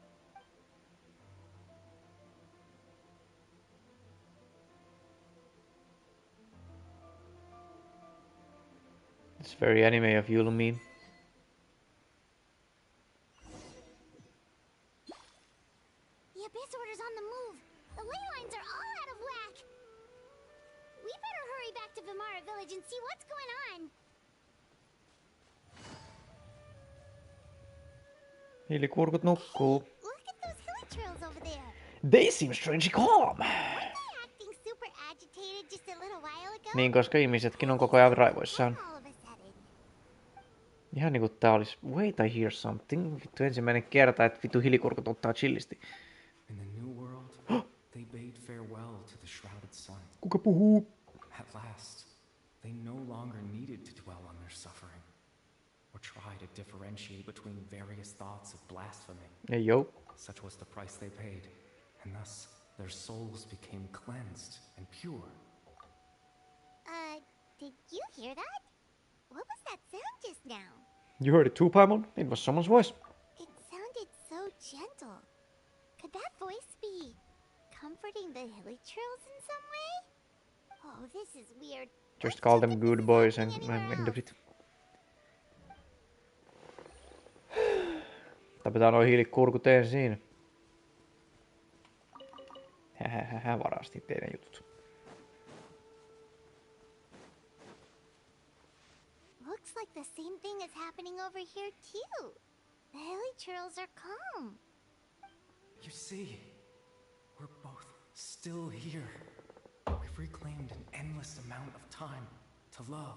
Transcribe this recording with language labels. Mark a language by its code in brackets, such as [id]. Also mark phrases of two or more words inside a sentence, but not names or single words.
[en] It's very anime of you, Lumine. The Abyss Order's on the move. The ley lines are all out of whack. We better hurry back to Vimara village and see what's going on. [fi] Hiilikurkut nukkuu. [en] Look at those hiljaines over there. They seem strangely calm. Weren't they acting super agitated just a little while ago? [fi] Niin, koska ihmisetkin on koko ajan raivoissaan. [en] All of a sudden. [fi] Ihan niinku tää olis... [en] Wait, I hear something. [fi] Vittu ensimmäinen kerta, että vittu hiilikurkut ottaa chillisti. [en] In the new world, they bade farewell to the shrouded sun. [fi] Kuka puhuu? [en] At last, they no longer needed to dwell on their suffering, or try to differentiate between various thoughts of blasphemy. [fi] Ei joo. [en] Such was the price they paid, and thus their souls became cleansed and pure. Did you hear that? What was that sound just now? You heard it too, Paimon? It was someone's voice. It sounded so gentle. Could that voice be comforting the hiljaines in some way? Oh, this is weird. Just call them good boys and end of it. [fi] Tapetaan noi hiilikurkut ensin. Hähähähä, varastin teidän jutut. [en] Looks like the same thing is happening over here too. The hiljaines are calm. You see, we're both still here. We've reclaimed an endless amount of time to love.